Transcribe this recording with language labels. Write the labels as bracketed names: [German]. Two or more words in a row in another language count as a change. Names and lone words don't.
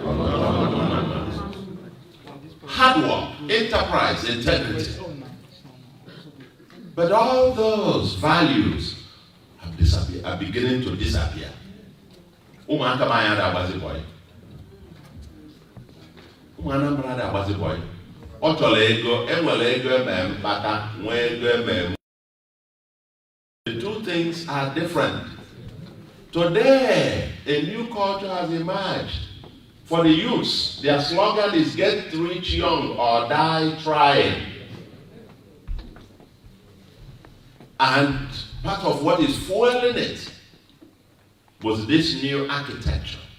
[English] Hard work, enterprise, integrity. But all those values are beginning to disappear. [Igbo] Ụmụaka m anya na-agbazi boy. Ụmụ Anambra na-agbazi boy. Ọ chọrọ ego, enwere ego eme mkpata, nwee ego eme. [English] The two things are different. Today, a new culture has emerged. For the youths, their slogan is get rich young or die trying. And part of what is fueling it was this new architecture.